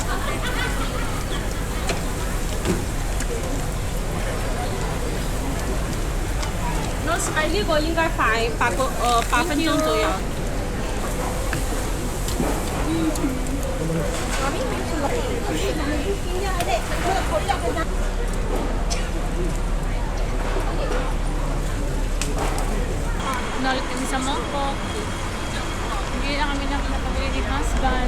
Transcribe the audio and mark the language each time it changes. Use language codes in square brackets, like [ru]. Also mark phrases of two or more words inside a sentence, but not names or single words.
[en] No spicy [yue] 個應該快8分鐘左右。 [tl] Nalit kami sa mangkok. Hindi na kami nakapabili ni husband.